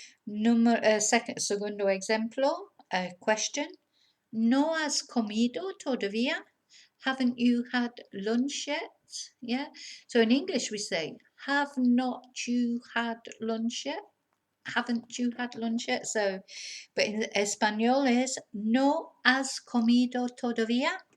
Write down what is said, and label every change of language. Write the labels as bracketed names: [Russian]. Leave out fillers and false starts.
[Spanish] Segundo ejemplo, question. ¿No has comido todavía? [English] Haven't you had lunch yet? Yeah. So in English we say, have not you had lunch yet? Haven't you had lunch yet? So, but in español is, [Spanish] ¿no has comido todavía?